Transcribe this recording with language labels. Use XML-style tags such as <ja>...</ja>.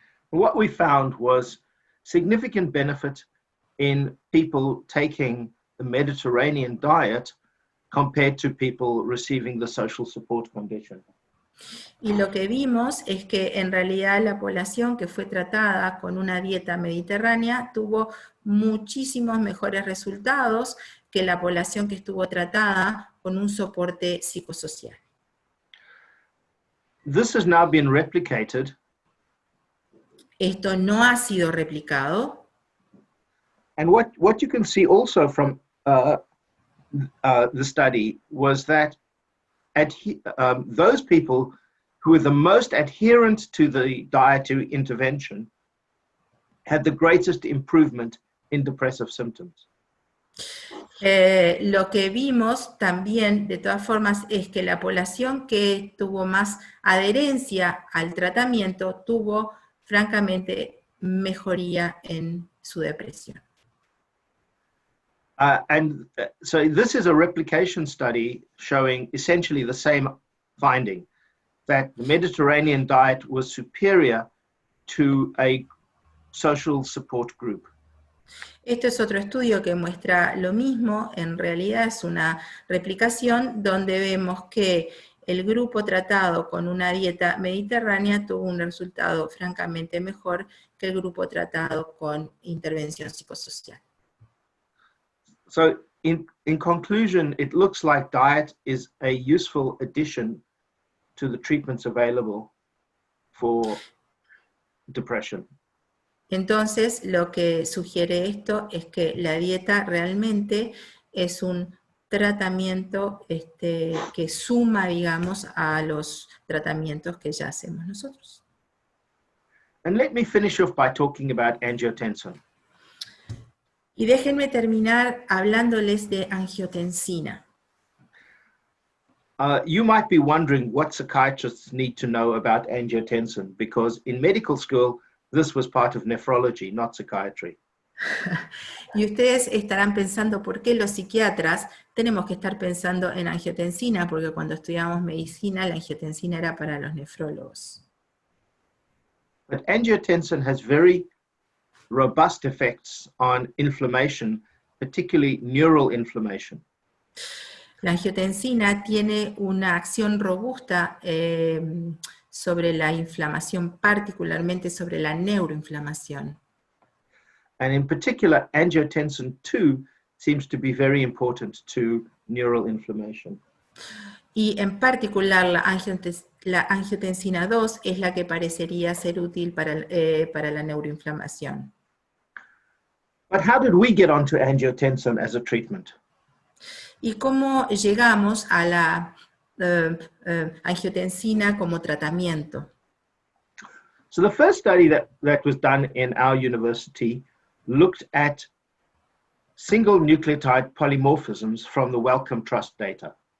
<en>What we found was significant benefit in people taking the Mediterranean diet compared to people receiving the social support condition.</en> <es>Y lo que vimos es que en realidad la población que fue tratada con una dieta mediterránea tuvo muchísimos mejores resultados que la población que estuvo tratada con un soporte psicosocial.</es> <en>This has now been replicated.</en> <es>Esto no ha sido replicado.</es> <en>And what you can see also from the study was that those people who were the most adherent to the dietary intervention had the greatest improvement in depressive symptoms.</en> <es>Lo que vimos también, de todas formas, es que la población que tuvo más adherencia al tratamiento tuvo, francamente, mejoría en su depresión.</es> <en>So this is a replication study showing essentially the same finding, that the Mediterranean diet was superior to a social support group.</en> <es>Esto es otro estudio que muestra lo mismo. En realidad es una replicación donde vemos que el grupo tratado con una dieta mediterránea tuvo un resultado francamente mejor que el grupo tratado con intervención psicosocial.</es> <en>So in conclusion, it looks like diet is a useful addition to the treatments available for depression.</en> <es>Entonces, lo que sugiere esto es que la dieta realmente es un tratamiento que suma, digamos, a los tratamientos que ya hacemos nosotros.</es> <en>And let me finish off by talking about angiotensin.</en> <es>Y déjenme terminar hablándoles de angiotensina.</es> <en>You might be wondering what psychiatrists need to know about angiotensin, because in medical school, this was part of nephrology, not psychiatry.</en> <es>Y ustedes estarán pensando por qué los psiquiatras tenemos que estar pensando en angiotensina, porque cuando estudiamos medicina, la angiotensina era para los nefrólogos.</es> <en>But angiotensin has very robust effects on inflammation, particularly neural inflammation.</en> <es>La angiotensina tiene una acción robusta sobre la inflamación, particularmente sobre la neuroinflamación.</es> <en>And in particular, angiotensin 2 seems to be very important to neural inflammation.</en> <es>Y en particular la angiotensina 2 es la que parecería ser útil para la neuroinflamación.</es> <en>But how did we get onto angiotensin as a treatment?</en> <es>¿Y cómo llegamos a la angiotensina como tratamiento?</es> <en>So the first study that was done in our university looked at single nucleotide polymorphisms from the Wellcome Trust data.</en>